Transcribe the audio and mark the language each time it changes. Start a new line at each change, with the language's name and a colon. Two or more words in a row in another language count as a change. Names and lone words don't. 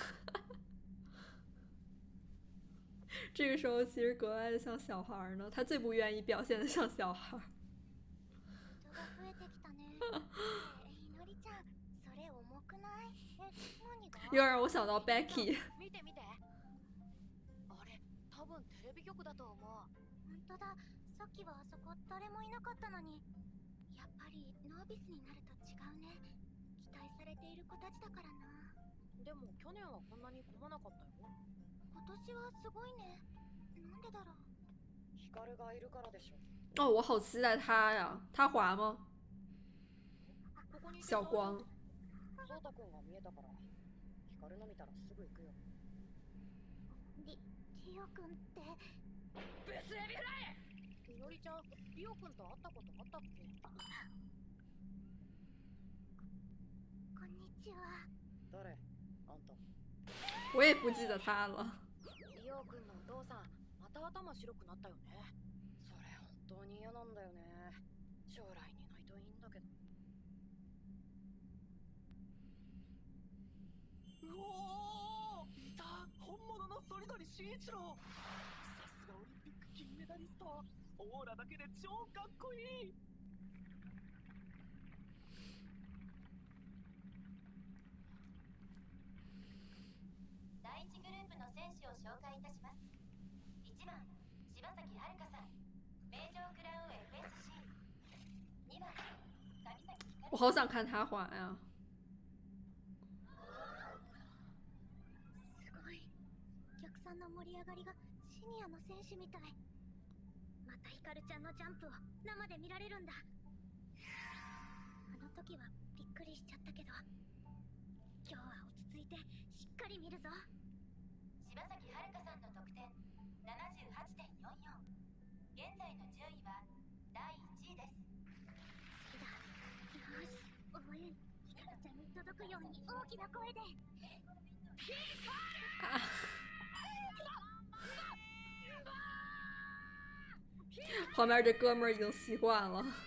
Chinese: 这个时候其实格外的像小孩呢，他最不愿意表现的像小孩。
Japanese: 人が増えてきたね。いのりちゃん、それ重くない？何が？
Chinese: 又让我想到 Becky。
Japanese: 見て見て。あれ、多分テレビ局だと思う。本当だ。さっきはあそこ誰もいなかったのに。やっぱりノービスになると違うね。きっ待されている子たちだからな。でも去年はこんなに混まなかったよ。今年はすごいね。なんでだろう。ヒカルがいるからでしょ。
Chinese: 哦，我好期待他呀！他滑吗？
Japanese: ここにいて小光。そうたくんが見えたから、ヒカルの見たらすぐ行くよ。リオくんって。ブスエビフライ！みのりちゃん、リオくんと会ったことあったっけ？こんにちは。誰？あんた。
Chinese: 我也不记得他了。
Japanese: リオくんのお父さん、また頭白くなったよね。それ本当に嫌なんだよね。将来にないといいんだけど。おお！いた！本物の反鳥慎一郎！さすがオリンピック金メダリスト。オーラだけで超かっこいい。第1グループの選手を紹介いたします。1番、柴崎遥さん、名城クラウン FSC。2番、上崎ひか
Chinese: 我好想看他滑呀！
Japanese: すごい。お客さんの盛り上がりがシニアの選手みたい。またヒカルちゃんのジャンプを生で見られるんだ。あの時はびっくりしちゃったけど、今日は落ち着いてしっかり見るぞ。柴崎遥さんの得点 78.44。現在の順位は第1位です。好きだ。よし、応援ヒカルちゃんに届くように大きな声で。
Chinese: 旁边这哥们儿已经习惯了。